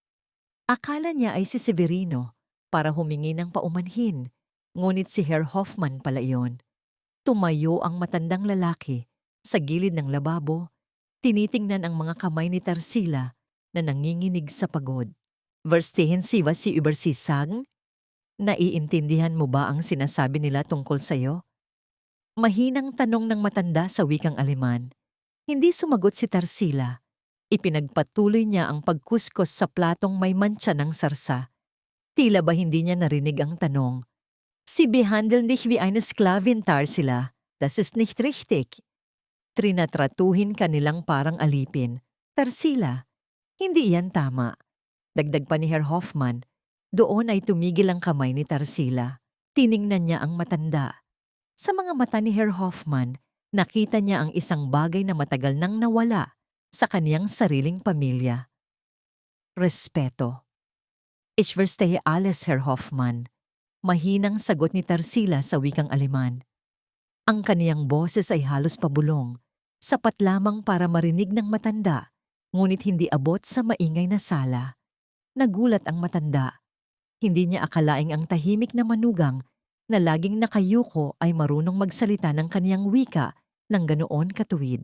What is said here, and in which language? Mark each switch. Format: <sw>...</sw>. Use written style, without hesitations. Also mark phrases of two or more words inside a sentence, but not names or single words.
<tl>Akala niya ay si Severino para humingi ng paumanhin, ngunit si Herr Hoffmann pala iyon. Tumayo ang matandang lalaki sa gilid ng lababo, tinitingnan ang mga kamay ni Tarsila na nanginginig sa pagod.</tl> <de>"Verstehen Sie was Sie über sie sagen?</de> <tl>Naiintindihan mo ba ang sinasabi nila tungkol sa'yo?" Mahinang tanong ng matanda sa wikang Aleman. Hindi sumagot si Tarsila. Ipinagpatuloy niya ang pagkuskos sa platong may mantsa ng sarsa. Tila ba hindi niya narinig ang tanong.</tl> <de>"Sie behandeln dich wie eine Sklavin, Tarsila. Das ist nicht richtig."</de> <tl>Trinatratuhin ka nilang parang alipin. "Tarsila, hindi yan tama." Dagdag pa ni Herr Hoffmann. Doon ay tumigil ang kamay ni Tarsila. Tiningnan niya ang matanda. Sa mga mata ni Herr Hoffmann, nakita niya ang isang bagay na matagal nang nawala sa kaniyang sariling pamilya. Respeto.</tl> <de>"Ich verstehe alles, Herr Hoffmann."</de> <tl>Mahinang sagot ni Tarsila sa wikang Aleman. Ang kaniyang boses ay halos pabulong, sapat lamang para marinig ng matanda, ngunit hindi abot sa maingay na sala. Nagulat ang matanda. Hindi niya akalaing ang tahimik na manugang na laging nakayuko ay marunong magsalita ng kaniyang wika ng ganoon katuwid.</tl>